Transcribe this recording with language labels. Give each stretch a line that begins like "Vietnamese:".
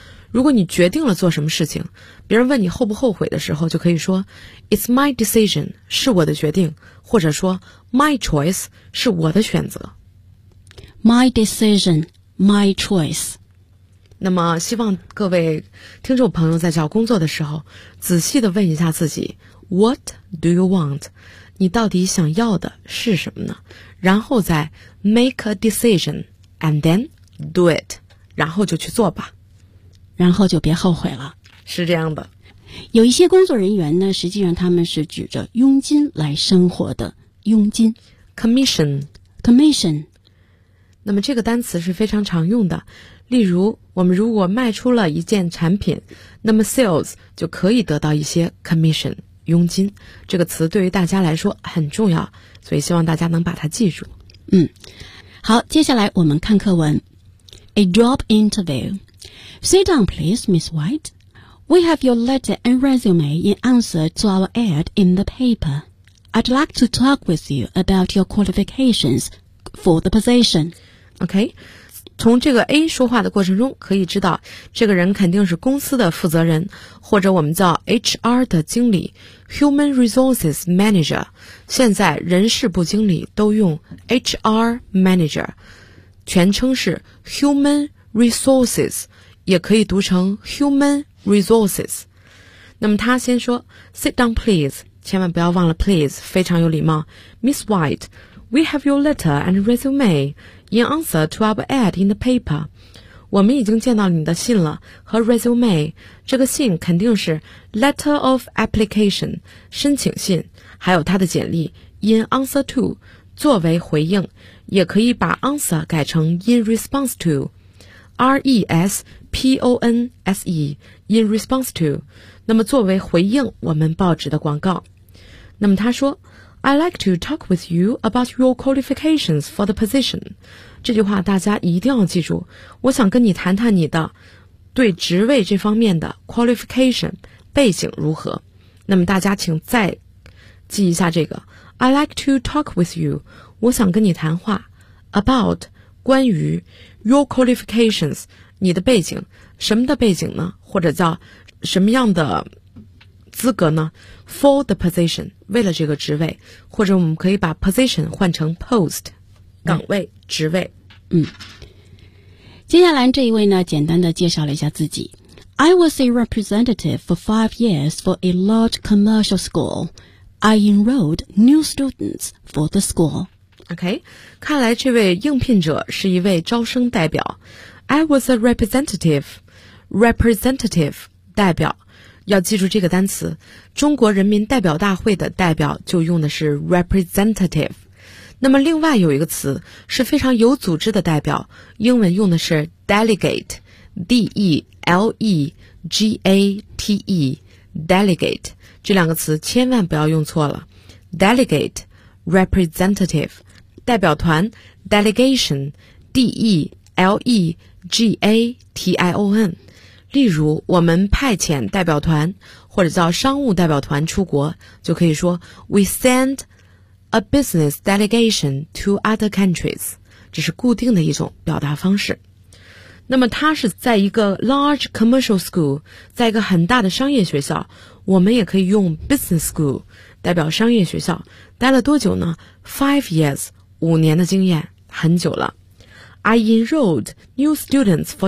Chinese: 如果你决定了做什么事情，别人问你后不后悔的时候，就可以说
English: It's my decision,
Chinese: 是我的决定，或者说
English: My choice,
Chinese: 是我的选择。
English: My decision, my choice。
Chinese: 那么希望各位听众朋友在找工作的时候仔细地问一下自己
English: What do you want?
Chinese: 你到底想要的是什么呢？然后再
English: make a decision and then do it，
Chinese: 然后就去做吧，然后就别后悔了。是这样的，有一些工作人员呢，实际上他们是举着佣金来生活的，佣金
English: commission commission。
Chinese: 那么这个单词是非常常用的，例如我们如果卖出了一件产品，那么 sales 就可以得到一些 commission 佣金。这个词对于大家来说很重要，所以希望大家能把它记住。嗯，好，接下来我们看课文。
English: A job interview. Sit down please, Miss White. We have your letter and resume in answer to our ad in the paper. I'd like to talk with you about your qualifications for the position. Okay.
Chinese: 从这个 A 说话的过程中可以知道，这个人肯定是公司的负责人，或者我们叫 HR 的经理， Human Resources Manager。现在人事部经理都用 HR Manager， 全称是 Human Resources， 也可以读成 Human Resources。那么他先说
English: Sit down please，
Chinese: 千万不要忘了 please， 非常有礼貌。 Miss White,
English: We have your letter and resumeIn answer to our ad in the paper,
Chinese: 我们已经见到你的信了和 resume, 这个信肯定是 letter of application, 申请信，还有他的简历 in answer to, 作为回应，也可以把 answer 改成 in response to, R-E-S-P-O-N-S-E, in response to, 那么作为回应我们报纸的广告。那么他说
English: I'd like to talk with you about your qualifications for the position.
Chinese: 这句话大家一定要记住，我想跟你谈谈你的对职位这方面的 qualification 背景如何。那么大家请再记一下这个
English: I'd like to talk with you,
Chinese: 我想跟你谈话 about 关于 your qualifications 你的背景，什么的背景呢，或者叫什么样的资格呢， for the position， 为了这个职位，或者我们可以把 position 换成 post， 岗位、职位。嗯，接下来这一位呢，简单的介绍了一下自己。
English: I was a representative for 5 years for a large commercial school. I enrolled new students for the school.
Chinese: OK， 看来这位应聘者是一位招生代表。 I was a representative， representative 代表，要记住这个单词，中国人民代表大会的代表就用的是 representative。那么另外有一个词是非常有组织的代表，英文用的是 delegate， D-E-L-E-G-A-T-E delegate， 这两个词千万不要用错了。 delegate representative 代表团 delegation， D-E-L-E-G-A-T-I-O-N。例如我们派遣代表团或者叫商务代表团出国，就可以说
English: We send a business delegation to other countries，
Chinese: 这是固定的一种表达方式。那么他是在一个 large commercial school， 在一个很大的商业学校，我们也可以用 business school 代表商业学校，待了多久呢？
English: 5 years，
Chinese: 5年的经验，很久了。
English: I enrolled new students for the